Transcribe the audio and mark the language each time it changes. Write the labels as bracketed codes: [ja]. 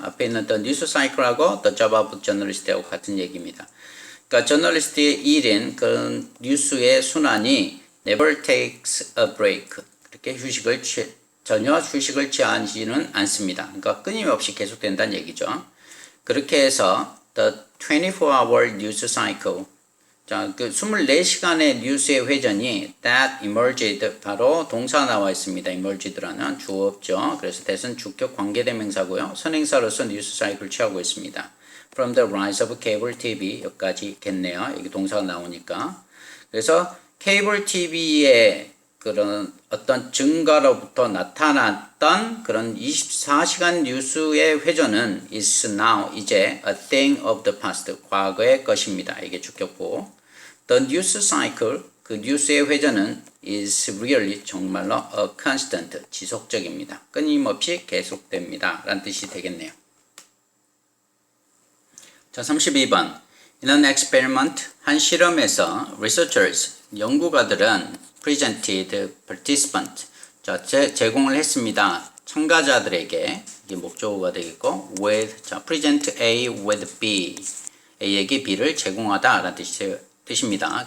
[ko] 앞에 있는 [en] the news cycle [ko] 하고 [en] the job of journalist [ko] 하고 같은 얘기입니다. 그러니까 저널리스트의 일인 그 뉴스의 순환이 [en] never takes a break [ko] 그렇게 전혀 휴식을 취하지는 않습니다. 그러니까 끊임없이 계속된다는 얘기죠. 그렇게 해서 [en] the 24-hour news cycle [ko] 자, 그 24시간의 뉴스의 회전이 [en] that emerged [ko] 바로 동사 나와 있습니다. emerged라는 주어죠. 그래서 that은 주격 관계대명사고요. 선행사로서 뉴스 사이클을 취하고 있습니다. [en] From the rise of cable TV [ko] 여기까지 겠네요. 여기 동사가 나오니까. 그래서 케이블 TV의 그런 어떤 증가로부터 나타났던 그런 24시간 뉴스의 회전은 [en] is now [ko] 이제 [en] a thing of the past [ko] 과거의 것입니다. 이게 주격보. [en] The news cycle [ko] 그 뉴스의 회전은 [en] is really [ko] 정말로 [en] a constant [ko] 지속적입니다. 끊임없이 계속됩니다. 라는 뜻이 되겠네요. 자, 32번 [en] In an experiment [ko] 한 실험에서 [en] researchers [ko] 연구가들은 [en] presented participant [ko] 자, 제공을 했습니다. 참가자들에게 이게 목적어가 되겠고 with 자, [en] present A with B [ko] A에게 B를 제공하다 라는 뜻입니다.